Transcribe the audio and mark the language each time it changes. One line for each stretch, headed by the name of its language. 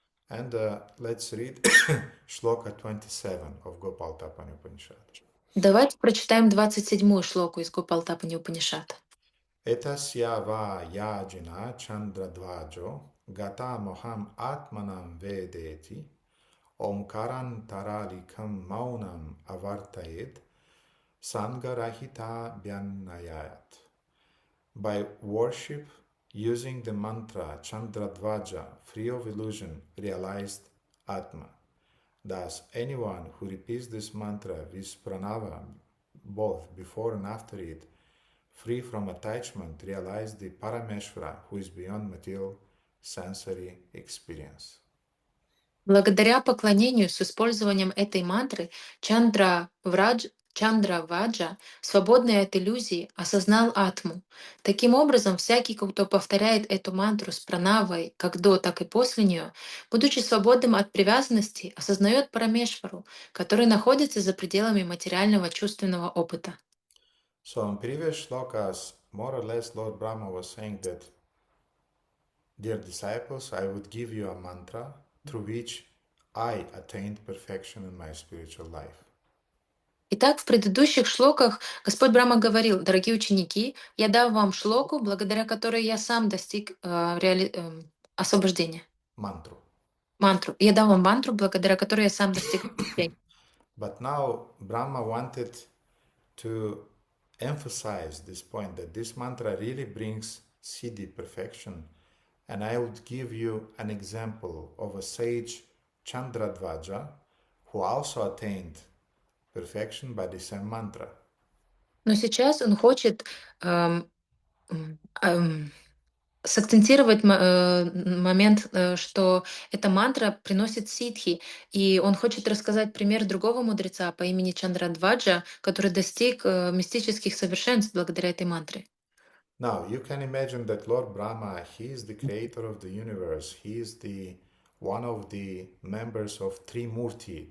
English: And let's read Shloka 27 of Gopal Tapani Upanishad.
Russian: Давайте прочитаем 27-ю шлоку из Гопалтапани Упанишата.
Sanskrit: Etasya va yajina chandradvajo gata moham atmanam vedeti omkaran taralikam maunam avartayed sangarahita bhyanayat.
English: By worship using the mantra Chandradvaja, free of illusion, realized Atma. Thus, anyone who repeats this mantra with pranava, both before and after it, free from attachment, realized the Parameshvara who is beyond material sensory experience.
Russian: Благодаря поклонению с использованием этой мантры Чандра Ваджа, свободный от иллюзий, осознал атму. Таким образом, всякий, кто повторяет эту мантру с пранавой как до, так и после нее, будучи свободным от привязанности, осознает Парамешвару, который находится за пределами материального чувственного опыта.
English: So, in previous shlokas, more or less, Lord Brahma was saying that, dear disciples, I would give you a mantra through which I attained perfection in my spiritual life.
Russian: Итак, в предыдущих шлоках Господь Брахма говорил: «Дорогие ученики, я дам вам шлоку, благодаря которой я сам достиг освобождения».
English: Mantra.
Russian: Мантру. Я дам вам мантру, благодаря которой я сам достиг освобождения.
English: But now Brahma wanted to emphasize this point that this mantra really brings siddhi, perfection. And I would give you an example of a sage Chandradvaja who also attained perfection by the same mantra.
Russian: Но сейчас он хочет эм, эм, сакцентировать момент, что эта мантра приносит ситхи, и он хочет рассказать пример другого мудреца по имени Чандрадваджа, который достиг мистических совершенств благодаря этой мантре.
English: Now, you can imagine that Lord Brahma, he is the creator of the universe. He is the one of the members of Trimurti.